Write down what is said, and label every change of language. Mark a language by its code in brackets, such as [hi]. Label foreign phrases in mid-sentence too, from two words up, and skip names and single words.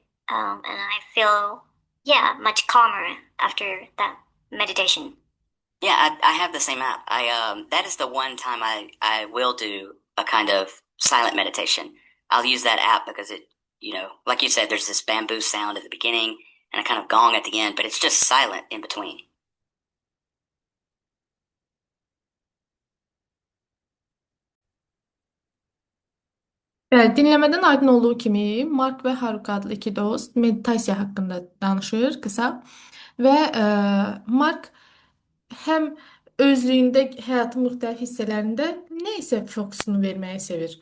[en] And I feel much calmer after that meditation. Yeah, I have the same app. I that is the one time I will do a kind of silent meditation. I'll use that app because it, like you said, there's this bamboo sound at the beginning and a kind of gong at the end, but it's just silent in between. [az] Bəli, dinləmədən aydın olduğu kimi Mark və Haruka adlı iki dost meditasiya haqqında danışır qısa və Mark həm özlüyündə həyatın müxtəlif hissələrində nə isə fokusunu verməyi sevir.